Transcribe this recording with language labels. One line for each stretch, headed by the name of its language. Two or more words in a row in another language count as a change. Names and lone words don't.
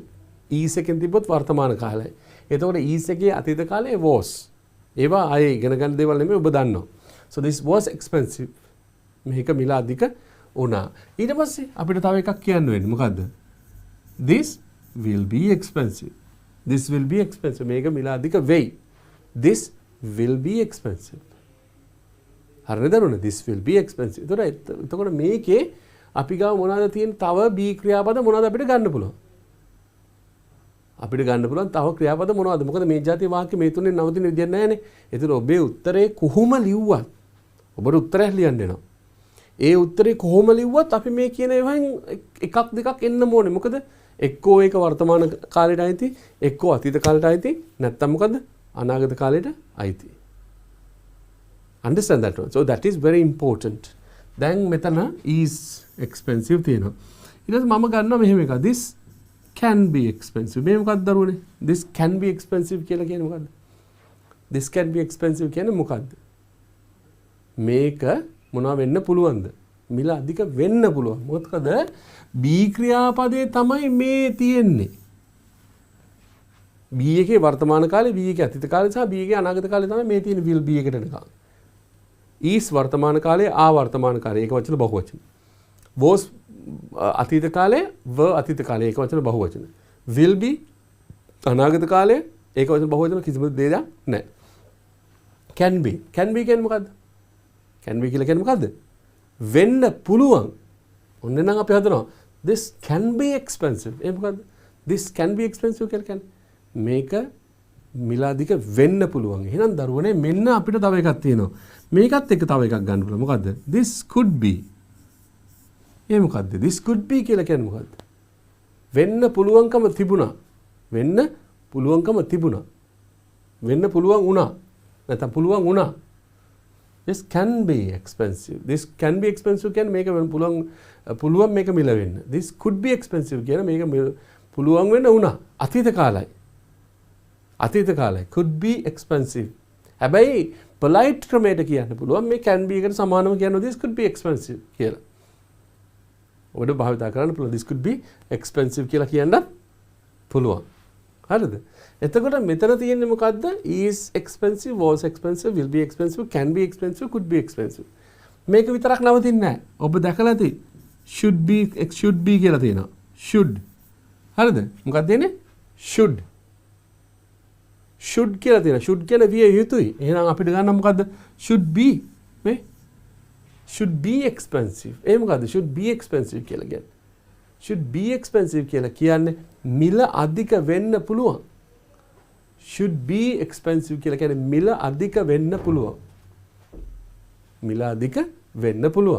Sinhala: is එකෙන් තිබ්බොත් වර්තමාන කාලයයි එතකොට is එකේ අතීත කාලයේ was ඒවා ආයේ ඉගෙන ගන්න දේවල් නෙමෙයි ඔබ දන්නවා
English: so this was expensive
Sinhala: මේක මිල අධික වුණා ඊට පස්සේ අපිට තව එකක් කියන්න වෙන්නේ මොකද්ද
English: this will be expensive
Sinhala: මේක මිල අධික වෙයි
English: this will be expensive
Sinhala: හරිද දරුවනේ
English: this will be expensive
Sinhala: එතකොට මේකේ අපි ගාව මොනවද තියෙන තව be ක්‍රියාපද මොනවද අපිට ගන්න පුළුවන් තව ක්‍රියාපද මොනවද මොකද මේ જાතිය වාක්‍ය මේ තුනේ නවතින විදියක් නැහැනේ ඒතර ඔබේ උත්තරේ කොහොම ලිව්වත් ඔබට උත්තරයක් ලියන්න වෙනවා ඒ උත්තරේ කොහොම ලිව්වත් අපි මේ කියන ඒවායින් එකක් දෙකක් එන්න ඕනේ මොකද එක්කෝ ඒක වර්තමාන කාලයට අයිති එක්කෝ අතීත කාලයට අයිති නැත්නම් මොකද අනාගත කාලයට අයිති
English: understand that one so that is very important
Sinhala: දැන් මෙතන
English: is expensive
Sinhala: තියෙනවා ඊට පස්සේ මම ගන්නවා මෙහෙම එකක්
English: this can be expensive
Sinhala: මේ මොකක්ද දරුවනේ
English: this can be expensive
Sinhala: කියලා කියන්නේ මොකද්ද
English: this can be expensive
Sinhala: කියන්නේ මොකද්ද මේක මොනවා වෙන්න පුළුවන්ද මිල අධික වෙන්න පුළුවන් මොකද B ක්‍රියාපදයේ තමයි මේ තියෙන්නේ B එකේ වර්තමාන කාලේ B එකේ අතීත කාලේ සහ B එකේ අනාගත කාලේ තමයි මේ තියෙන
English: will be
Sinhala: එකට එනකම් is වර්තමාන කාලයේ ආවර්තමාන කාලයේ ඒක වචන බහුවචන was අතීත කාලයේ were අතීත කාලයේ ඒක වචන බහුවචන
English: will be
Sinhala: අනාගත කාලයේ ඒක වචන බහුවචන කිසිම දෙයක් නැහැ
English: can be
Sinhala: කියන්නේ මොකද්ද
English: can be
Sinhala: කියලා කියන්නේ මොකද්ද වෙන්න පුළුවන් ඔන්න නම් අපි හදනවා
English: this can be expensive
Sinhala: ඒ මොකද්ද
English: this can be expensive
Sinhala: කියලා කියන්නේ මේක මිල අධික වෙන්න පුළුවන් එහෙනම් දරුවනේ මෙන්න අපිට තව එකක් තියෙනවා මේකත් එක්ක තව එකක් ගන්න පුළුවන් මොකද්ද
English: this could be
Sinhala: ඒ මොකද්ද
English: this could be
Sinhala: කියලා කියන්නේ මොකද්ද වෙන්න පුළුවන් වුණා නැත්නම් පුළුවන් වුණා
English: this can be expensive
Sinhala: කියන්නේ මේක වෙන්න පුළුවන් මේක මිල වෙන්න
English: this could be expensive
Sinhala: කියන මේක පුළුවන් වෙන්න වුණා අතීත කාලය
English: could be expensive
Sinhala: හැබැයි polite ක්‍රමයට කියන්න පුළුවන් මේ
English: can be
Sinhala: එකට සමානව කියනවා this
English: could be expensive
Sinhala: කියලා ඔබට භාවිතා කරන්න පුළුවන්
English: this could be expensive
Sinhala: කියලා කියන්නත් පුළුවන් හරිද එතකොට මෙතන තියෙන්නේ මොකද්ද
English: is expensive was expensive will be expensive can be expensive could be expensive
Sinhala: මේක විතරක් නවතින්නේ නැහැ ඔබ දැකලා ඇති
English: should be
Sinhala: කියලා තියෙනවා should හරිද මොකක්ද තියෙන්නේ should කියලා තියෙනවා should කියන විය යුතුයි එහෙනම් අපිට ගන්න මොකද්ද
English: should be expensive
Sinhala: ඒ මොකද්ද
English: should be expensive
Sinhala: කියලා කියන්නේ
English: should be expensive
Sinhala: කියලා කියන්නේ මිල අධික වෙන්න පුළුවන්
English: should be expensive
Sinhala: කියලා කියන්නේ මිල අධික වෙන්න පුළුවන් මිල අධික වෙන්න පුළුවන්.